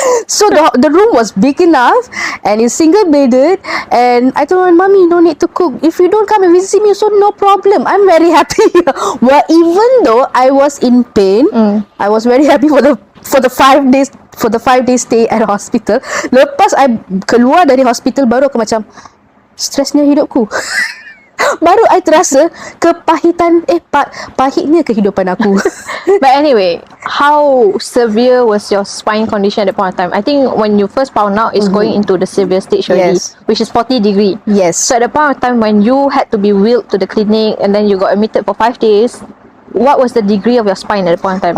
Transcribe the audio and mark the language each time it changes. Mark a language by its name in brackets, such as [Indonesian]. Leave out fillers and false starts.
[English] So the room was big enough and it's single bedded, and I told my mommy, no need to cook. If you don't come and visit me, so no problem. I'm very happy. Well, even though I was in pain, I was very happy for the 5 days stay at the hospital. [Malay] Lepas I keluar dari hospital, baru aku macam stresnya hidupku. Baru I terasa kepahitan pahitnya kehidupan aku. [English] But anyway, how severe was your spine condition at that point of time? I think when you first found out, it's going into the severe stage already, Yes. which is 40 degree. Yes. So at the point of time when you had to be wheeled to the clinic and then you got admitted for 5 days, what was the degree of your spine at the point of time?